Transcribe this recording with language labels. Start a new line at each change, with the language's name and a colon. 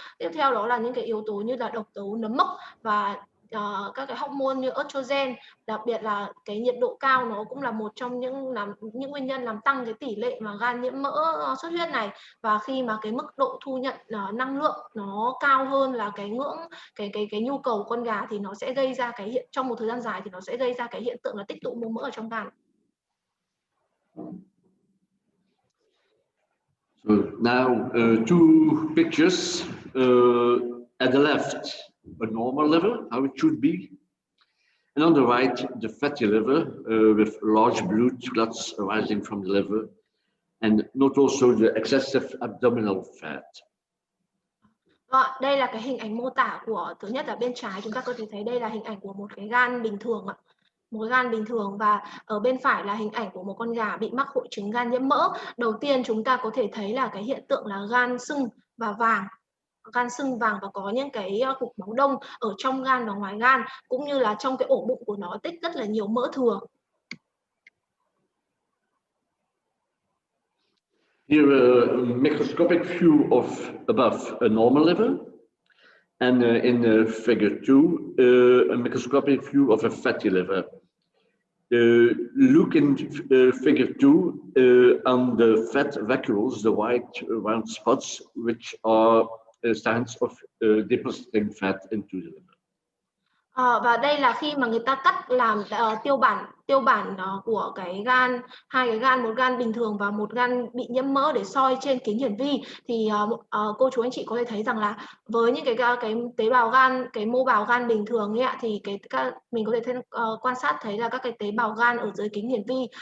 Vietnamese: Tiếp theo đó là những cái yếu tố như là độc tố nấm mốc và các cái hormone như estrogen, đặc biệt là cái nhiệt độ cao nó cũng là một trong những nguyên nhân làm tăng cái tỷ lệ mà gan nhiễm mỡ xuất huyết này. Và khi mà cái mức độ thu nhận năng lượng nó cao hơn là cái ngưỡng cái nhu cầu của con gà thì nó sẽ gây ra trong một thời gian dài thì nó sẽ gây ra cái hiện tượng là tích tụ mô mỡ ở trong gan.
English: So now two pictures at the left, a normal liver, how it should be, and on the right, the fatty liver with large blood clots arising from the liver, and not also the excessive abdominal fat.
Vietnamese: Đây là cái hình ảnh mô tả của, thứ nhất là bên trái chúng ta có thể thấy đây là hình ảnh của một cái gan bình thường ạ. Một gan bình thường, và ở bên phải là hình ảnh của một con gà bị mắc hội chứng gan nhiễm mỡ. Đầu tiên chúng ta có thể thấy là cái hiện tượng là gan sưng và vàng. Gan sưng vàng và có những cái cục máu đông ở trong gan và ngoài gan, cũng như là trong cái ổ bụng của nó tích rất là nhiều mỡ thừa.
English: Here a microscopic view of above a normal liver, and in figure 2 a microscopic view of a fatty liver. Look in figure 2 on the fat vacuoles, the white round spots, which are signs of depositing fat into the liver.
Vietnamese: Và đây là khi mà người ta cắt làm tiêu bản của cái gan, hai cái gan, một gan bình thường và một gan bị nhiễm mỡ để soi trên kính hiển vi, thì cô chú anh chị có thể thấy rằng là với những cái tế bào gan, cái mô bào gan bình thường ấy, thì mình có thể quan sát thấy là các cái tế bào gan ở dưới kính hiển vi.